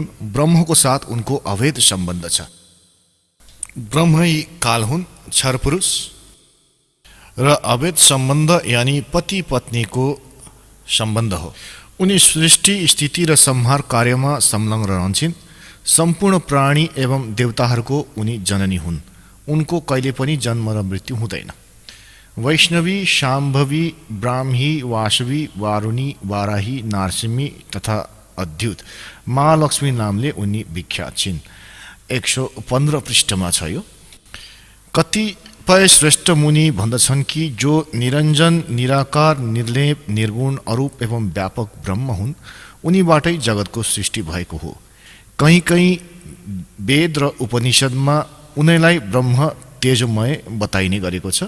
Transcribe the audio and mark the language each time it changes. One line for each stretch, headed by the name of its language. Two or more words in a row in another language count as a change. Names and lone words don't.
Nepali: ब्रह्मको साथ उनको अभेद सम्बन्ध छ। ब्रह्म यी काल हुन्, क्षर पुरुष, र अभेद सम्बन्ध यानि पति पत्नीको सम्बन्ध हो। उनी सृष्टि स्थिति र संहार कार्यमा संलग्न रहन्छन्। सम्पूर्ण प्राणी एवं देवताहरूको उनी जननी हुन्। उनको कहिले पनि जन्म र मृत्यु हुँदैन। वैष्णवी, शाम्भवी, ब्राह्मी, वासवी, वारुणी, वाराही, नारसिंही तथा अद्युत महालक्ष्मी नामले उनी विख्यात छिन्। 115 पृष्ठमा छ यो। कतिपय श्रेष्ठ मुनि भन्दछन् कि जो निरञ्जन, निराकार, निर्लेप, निर्गुण, अरूप एवं व्यापक ब्रह्म हुन्, उनीबाटै जगतको सृष्टि भएको हो। कहीँ कहीँ वेद र उपनिषदमा उनीलाई ब्रह्म तेजोमय बताइने गरेको छ।